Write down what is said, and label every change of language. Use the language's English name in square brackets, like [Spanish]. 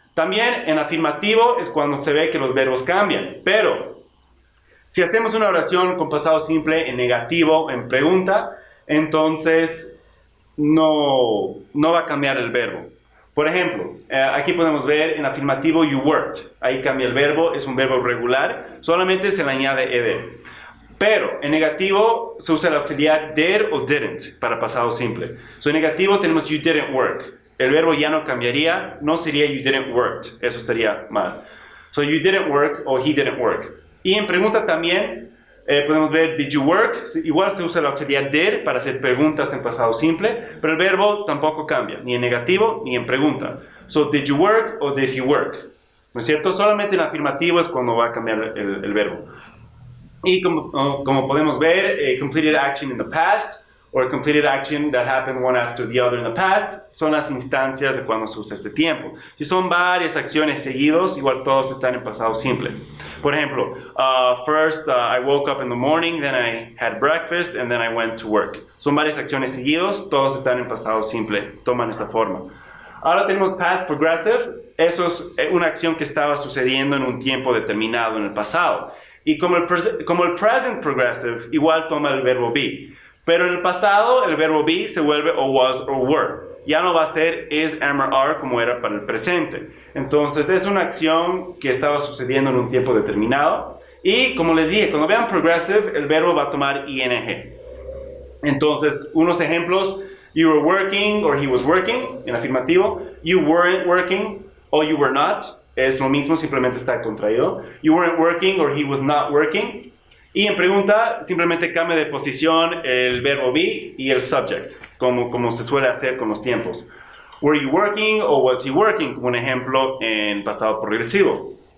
[Spanish] También en afirmativo es cuando se ve que los verbos cambian, pero si hacemos una oración con pasado simple en negativo, en pregunta, entonces no va a cambiar el verbo. Por ejemplo, aquí podemos ver en afirmativo [English] you worked. [Spanish] Ahí cambia el verbo, es un verbo regular, solamente se le añade ed. Pero en negativo se usa el auxiliar did o didn't para pasado simple. En negativo tenemos [English] you didn't work. [Spanish] El verbo ya no cambiaría, no sería you didn't work. Eso estaría mal. [English] So you didn't work o he didn't work. [Spanish] Y en pregunta también podemos ver [English] did you work. [Spanish] Igual se usa el auxiliar did para hacer preguntas en pasado simple, pero el verbo tampoco cambia, ni en negativo ni en pregunta. [English] So did you work o did he work. [Spanish] ¿No es cierto? Solamente en afirmativo es cuando va a cambiar el verbo. Y como podemos ver, [English] a completed action in the past or a completed action that happened one after the other in the past [Spanish] son las instancias de cuando se usa este tiempo. Si son varias acciones seguidos, igual todos están en pasado simple. Por ejemplo, [English] first I woke up in the morning, then I had breakfast, and then I went to work. [Spanish] Son varias acciones seguidos, todos están en pasado simple, toman esta forma. Ahora tenemos past progressive, eso es una acción que estaba sucediendo en un tiempo determinado en el pasado. Y como el present progressive, igual toma el verbo be. Pero en el pasado, el verbo be se vuelve o was o were. Ya no va a ser is, am, or are como era para el presente. Entonces, es una acción que estaba sucediendo en un tiempo determinado. Y como les dije, cuando vean progressive, el verbo va a tomar ing. Entonces, unos ejemplos, [English] you were working or he was working, [Spanish] en afirmativo. [English] You weren't working or you were not. [Spanish] Es lo mismo, simplemente está contraído. [English] You weren't working or he was not working. [Spanish] Y en pregunta, simplemente cambia de posición el verbo be y el subject, como se suele hacer con los tiempos. [English] Were you working or was he working? [Spanish] Como un ejemplo en pasado progresivo.